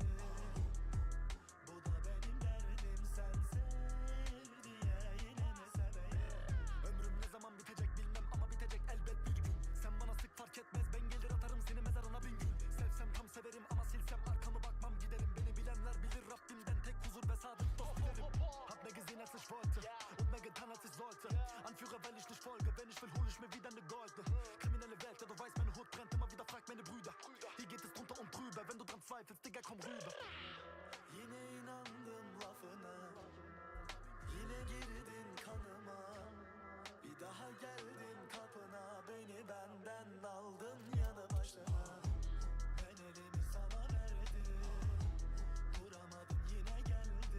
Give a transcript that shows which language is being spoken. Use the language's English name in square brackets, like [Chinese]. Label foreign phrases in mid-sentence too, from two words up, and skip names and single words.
[Turkish] Bu da benim derdim, sen sev diye yine mi seveyim? Ömrüm ne zaman bitecek bilmem ama bitecek elbet bir gün. Sen bana sık fark etmez, ben gelir atarım seni mezarına bin gül. Sevsem tam severim ama silsem arkamı bakmam giderim. Beni bilenler bilir Rabbimden tek huzur ve sadık dost dilerim. [German] Hab mir gesehen als ich wollte und mehr getan als ich sollte. Anführer weil ich nicht folge, wenn ich will hol ich mir wieder ne Goldene. Kriminelle Welt, ja du weißt meine Hut brennt, immer wieder fragt meine Brüder. Hier geht es drunter und drüber, wenn du dran zweifelst, Digga komm rüber. [Turkish] Yine inandım lafına, yine girdin kanıma. Bir daha geldim kapına, beni benden aldın yanı başına. Ben elimi sana verdim, duramadım yine geldi.